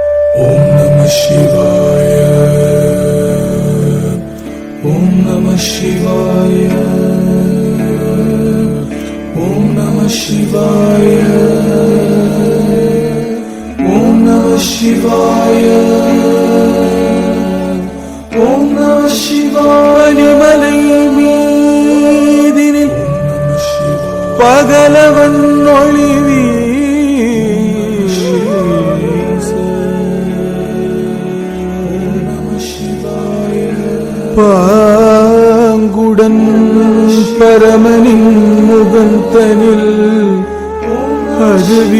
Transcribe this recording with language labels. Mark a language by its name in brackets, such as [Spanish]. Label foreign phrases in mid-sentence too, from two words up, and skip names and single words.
[Sanskrit] ॐ नमः शिवाय। ॐ नमः शिवाय. ॐ नमः शिवाय. ॐ नमः शिवाय. ॐ नमः शिवाय. [Tamil] மலை மீதினில் பகலவன் ஒளிவி பாங்குடன் பரமனின் முகந்தனில் அது